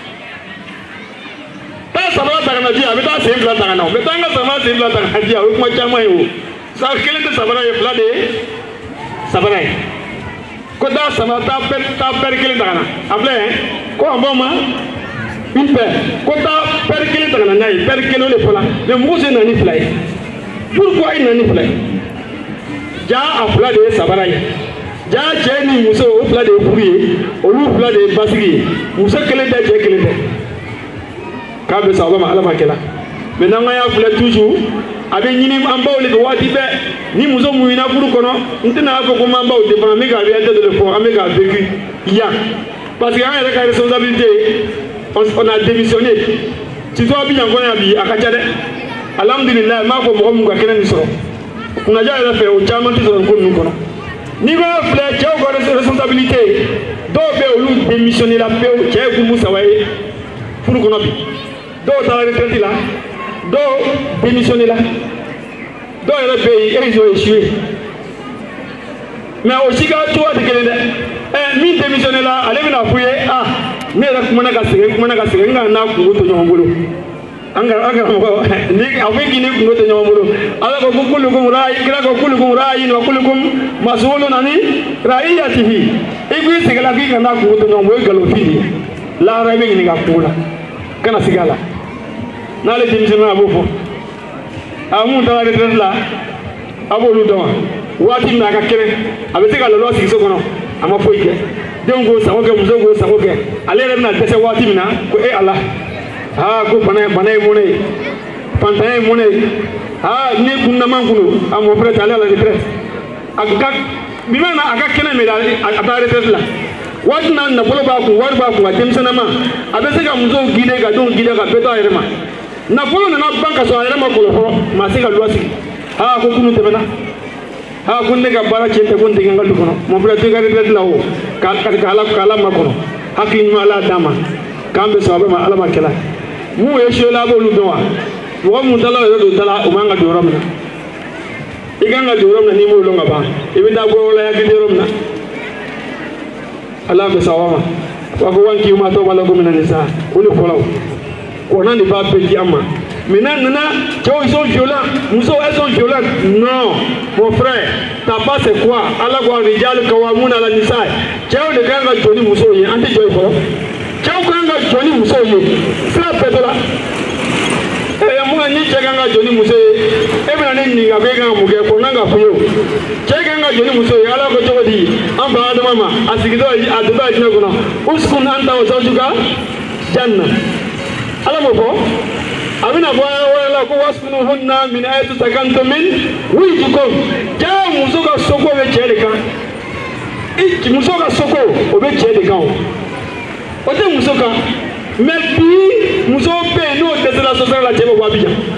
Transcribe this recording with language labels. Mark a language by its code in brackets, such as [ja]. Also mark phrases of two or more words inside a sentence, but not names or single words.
[bm] taa sabara ta ka na di yan a bɛ taa sen fila ta ka na o mɛ taa n ka samara sen fila ta ka na di yan o ye kuma caman ye o sa kelen tɛ sabara ye fila de ye sabara ye ko taa samara taa pɛri kelen ta ka na a filɛ ko an b'o ma [fr] une paire [bm] ko taa pɛri kelen ta ka na n'a ye pɛri kelen o de fɔla mɛ mɔgɔ sen na ni fila ye pourquoi i na ni fila ye jaa a fila de ye sabara ye jaa cɛ ni muso o fila de ye furu ye olu fila de ye basigi ye muso kelen tɛ cɛ kelen tɛ k'a bɛ sababa ma ala ma kɛla mɛ n'an ka y'a filɛ toujours a bɛ ɲini an baw de fɛ waati bɛɛ ni muso muɲuna furu kɔnɔ n tɛna a fɔ ko m'an baw défend an bɛ ka réalité de le fɔ an bɛ k'a vécu yan [fr] parce que [bm] an yɛrɛ ka responsabilité [fr] on a démissionné [bm] surtout Abidjan kɔnɔ yan bi a ka ca dɛ alhamdulilayi n b'a fɔ mɔgɔ min ka kɛnɛ nin sɔrɔ kunnaja yɛrɛ fɛ o caman tɛ sɔrɔ nin ko ninnu kɔnɔ n'i ko filɛ cɛw ka responsabilité dɔw bɛ olu démissionné la pewu cɛ ye kurumu saba ye furu kɔnɔ bi dɔw taara retraite la dɔw démissionné la dɔw yɛrɛ bɛ yen [fr] ils ont échoué [bm] mais o si ka cogoya tɛ kelen dɛ min démissionné la ale bɛna f'u ye ne yɛrɛ kumana ka sɛgɛn n ka n'a kungo to ɲɔgɔn bolo an karamɔgɔ ni a bɛ k'i ni kungo to ɲɔgɔn bolo ala ko [ar] كلكم راع [bm] kira ko [ar] كلكم راع وكلكم مسؤول عن رعيته [bm] i k'i sigi la k'i ka n'a kungo to ɲɔgɔn bolo o ye nkalonfin de ye lahara i bɛ ɲininka kungo la kana sigi a la n'ale denmisɛnnin a b'o fɔ mun taara retraite la a b'olu dɔn wa waati min na a ka kɛnɛ a bɛ se ka lɔlɔ sigi so kɔnɔ a ma foyi kɛ denw k'o sago kɛ musow k'o sago kɛ ale yɛrɛ bɛna dɛsɛ waati min na ko e Ala ko bana ye mun ye fantanya ye mun ye ni kunna man kunu a [fr] mon frère [bm] ale [fr] à la retraite [bm] a ka kɛnɛ min a taa retraite la waati na nafolo b'a kun wari b'a kun a denmisɛnninma a bɛ se ka musow guider ka denw guider ka bɛɛ to a yɛrɛ ma nafolo nana ban ka sɔrɔ a yɛrɛ ma kɔlɔ fɔlɔ maa se ka loi sigi ko kunu tɛmɛna ko ne ka baara cɛn tɛ ko n tɛ n ka du kɔnɔ [fr] mon frère [bm] to i ka retraite la o k'Ala makɔnɔ hakili ɲuman Ala d'a ma k'an bɛ sɔn a bɛɛ ma Ala ma kɛla mun ye suye la a b'olu dɔn wa mɔgɔ mun taala yɛrɛ don dala o man ka don yɔrɔ min na i kan ka don yɔrɔ min na n'i m'o dɔn ka ban i bɛ taa bɔyɔrɔ hakili yɔrɔ min na Ala bɛ sɔn a ma wa ko wa k'i ma tɔ b'a la ko mina nin sa o de fɔla o kɔnɔ de b'a bɛɛ di an ma maintenant nana cɛw [fr] ils sont violents [bm] musow [fr] elles sont violentes non mon frère ta part c'est quoi [bm] Ala ko [ar] رجال قوامون على نساء [bm] cɛw de kan ka jɔ ni musow ye an tɛ jɔ fɔlɔ cɛw kan ka jɔ ni musow ye sira bɛɛ dɔ la mun ni cɛ kan ka jɔ ni muso ye e bɛna ne ɲininka ko e kan ka mun kɛ ko n kan ka f'i ye o cɛ kan ka jɔ ni muso ye Ala ko cogo di an ba Adama ma a sigitɔ a donna jinɛ kɔnɔ [ar] اسكن أنت وزوجك الجنة [bm] Ala m'o fɔ a bɛna fɔ wɛrɛ la ko [ar] وأسكنوهن من حيث سكنتم من وجدكم [bm] cɛ muso ka soko bɛ cɛ de kan muso ka soko o bɛ cɛ de kan o tɛ muso kan mais bi muso bɛ yen n'o dɛsɛra sɔsɔrɔ la cɛ bɛ bɔ Abijan